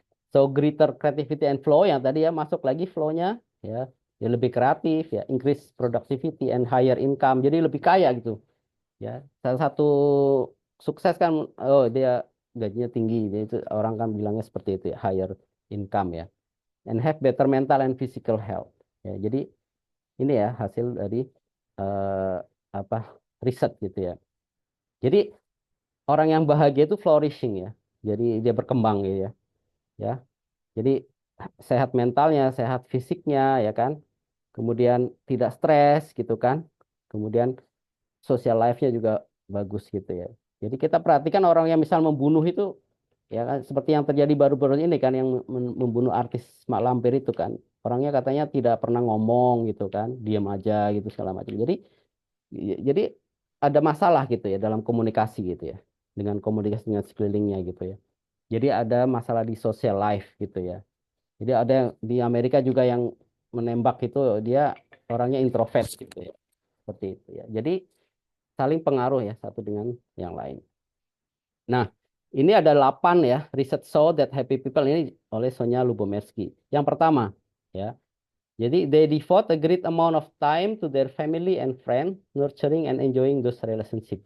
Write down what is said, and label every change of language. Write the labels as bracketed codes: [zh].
[en] So greater creativity and flow [id] yang tadi ya masuk lagi flow-nya ya, ya lebih kreatif ya, [en] increase productivity and higher income. [id] Jadi lebih kaya gitu ya. Salah satu sukses kan oh dia gajinya tinggi. Jadi itu orang kan bilangnya seperti itu ya, [en] higher income [id] ya. [en] And have better mental and physical health. [id] Ya, jadi ini ya hasil dari eh, apa riset gitu ya. Jadi orang yang bahagia itu flourishing ya. Jadi dia berkembang gitu ya. Ya. Jadi sehat mentalnya, sehat fisiknya ya kan. Kemudian tidak stres gitu kan. Kemudian social life-nya juga bagus gitu ya. Jadi kita perhatikan orang yang misal membunuh itu ya kan seperti yang terjadi baru-baru ini kan yang membunuh artis Mak Lampir itu kan. Orangnya katanya tidak pernah ngomong gitu kan, diam aja gitu segala macam. Jadi ada masalah gitu ya dalam komunikasi gitu ya. Dengan komunikasi dengan sekelilingnya gitu ya. Jadi ada masalah di social life gitu ya. Jadi ada yang di Amerika juga yang menembak itu dia orangnya introvert gitu ya. Seperti itu ya. Jadi saling pengaruh ya satu dengan yang lain. Nah, ini ada 8 ya riset [en] show that happy people [id] ini oleh Sonia Lubomirski. Yang pertama ya. Jadi [en] they devote a great amount of time to their family and friends, nurturing and enjoying those relationship.